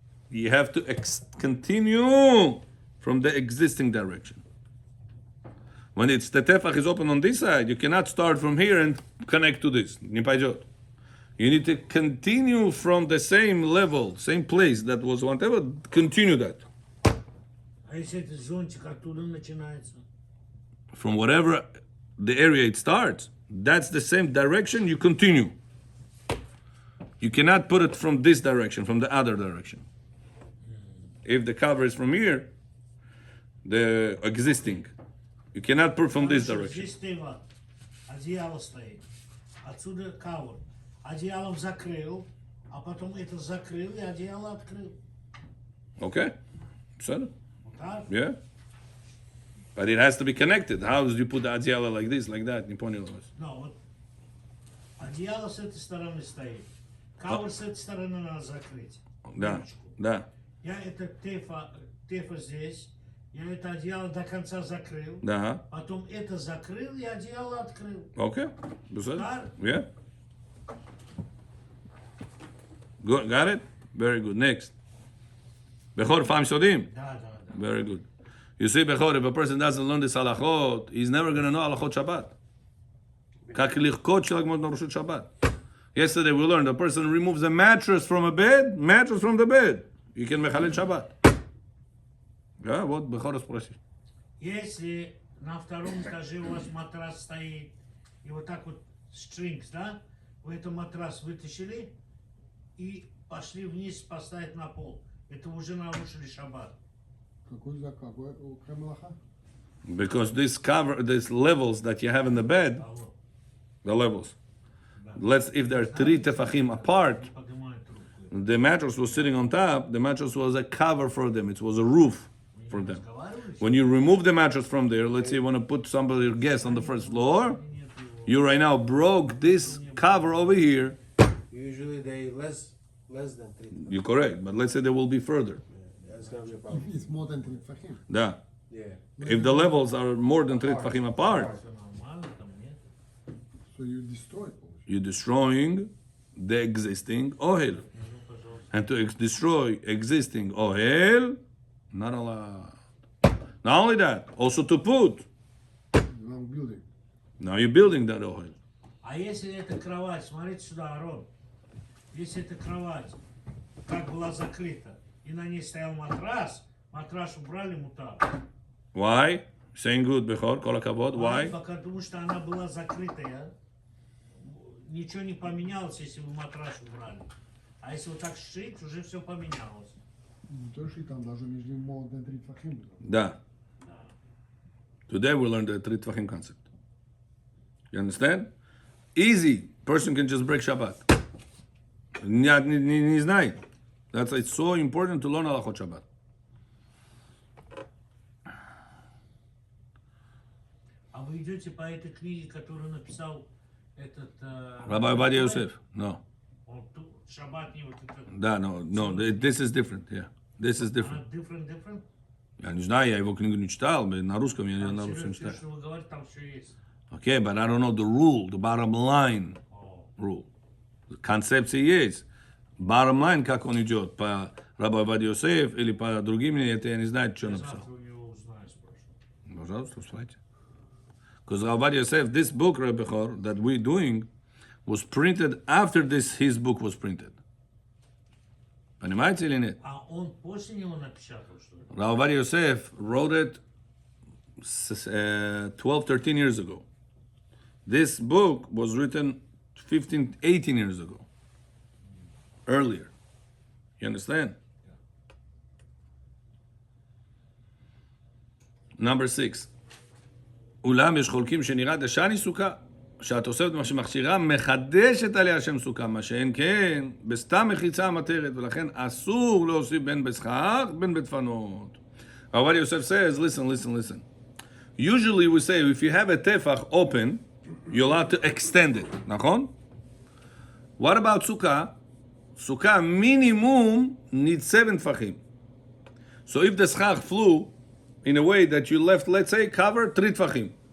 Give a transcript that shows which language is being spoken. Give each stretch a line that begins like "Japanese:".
English: You have to continue from the existing direction. When it's the tefach is open on this side, you cannot start from here and connect to this.
Russian: Не пойдет.
English: You need to continue from the same level, same place that was one tefach. Continue that.
Russian: А если этот зонтик оттуда начинается?
English: From whatever the area it starts, that's the same direction, you continue. You cannot put it from this direction, from the other direction. If the cover is from here, the existing, you cannot put from this direction.
Russian: Здесь тыва, одеяло стоит. Отсюда кавер. Одеялом закрыл, а потом это закрыл и одеяло открыл.
English: Okay? So,
Russian: Вот так?
English: yeah. But it has to be connected. How do you put the adiyala like this, like that?
Russian: Не понял вас. Ну, вот одеяло с этой стороны стоит. Кавер с этой стороны надо закрыть. Да, Ручку. да, Я это тефа здесь, я это одеяло до конца закрыл, да. потом это закрыл и одеяло открыл.
English: Okay. Besed? Got it? Yeah. Good. Got it? Very good. Next. Bechor fam sodim.
Russian: Да, да, да.
English: Very good. You see, Bechor, if a person doesn't learn this halachot, he's never going to know halachot Shabbat.
Russian: Как легко человек может нарушить Shabbat.
English: Yesterday we learned a person removes a mattress from a bed, mattress from the bed. You can mechalel Shabbat. Yeah,
Russian: вот Бехор спроси. Если на втором этаже у вас матрас стоит, и вот так вот strings, да, вы этот матрас вытащили и пошли вниз поставить на пол. Это уже нарушили шаббат. Какой мелаха?
English: Because this cover, these levels that you have in the bed,
Russian: Алло,
English: the levels. If there are 3 tefachim apart,
Russian: поднимает руку.
English: the mattress was sitting on top, the mattress was a cover for them. It was a roof for them.
Russian: Разговаривали?
English: When you remove the mattress from there, let's say you want to put somebody, your guest on the first floor, you right now broke this cover over here. Usually they less than 3. You're correct, but let's say they will be further. That's gonna be a problem. It's more than 3 tefachim.
Russian: Да.
English: Yeah. If the levels are more than 3 tefachim apart,
Russian: Всё нормально там, нет?
English: So you destroy it. you're destroying the existing ohel. And to destroy existing ohel, not allowed. Not only that, also to put. Now building. Now you're building that ohel.
Russian: А если это кровать, смотрите сюда, Арон. Если это кровать, как была закрыта, и на ней стоял матрас, матрас убрали мутар.
English: Why? Saying good, Bechor, kol hakavod. Why?
Russian: Потому что она была закрытая. Ничего не поменялось, если вы матрас убрали. А если вот так сшить, уже все поменялось. То, что там даже между ними
English: more than 3 tefachim.
Russian: Да.
English: Today we learned the 3 tefachim concept. You understand? Easy. Person can just break Shabbat.
Russian: Не знает.
English: That's it's so important to learn halachot Shabbat.
Russian: А вы идете по этой книге, которую написал этот...
English: Rabbi Ovadia Yosef. No.
Russian: Он Шаббат не вот это... Да,
English: no. This is different. Yeah. This is different. Different?
Russian: Я не знаю, я его книгу не читал, на русском я Там на русском все, читаю. что вы говорите, там все есть.
English: Okay, but I don't know the rule, the bottom line rule.
Russian: Концепция есть.
English: Bottom line,
Russian: как он идет, по Рабби Овадия Йосеф или по другим, это я не знаю, что написал. Завтра у него узнаю, спрошу. Пожалуйста, слушайте.
English: Because Рабби Овадия Йосеф, this book, Rabbi Chor, that we're doing, was printed after his book was printed.
Russian: Понимаете или нет? А он после него напечатал, что ли?
English: Рабби Овадия Йосеф wrote it 12-13 years ago. This book was written 15-18 years ago. Earlier. You understand? Number 6.
Hebrew: אולם יש חולקים שנראה דשני סוכה, שהתוספת מה שמכשירה מחדשת עליה שם סוכה, מה שאין כן, בסתם מחיצה המטרת, ולכן אסור להוסיף בין בסכך, בין בדפנות.
English: Rabbi Yosef says, listen. Usually we say, if you have a tefach open, you're allowed to extend it,
Hebrew: נכון?
English: What about sukkah? Sukkah minimum needs 7 tfachim. So if the schach flew in a way that you left, let's say, cover 3 tfachim.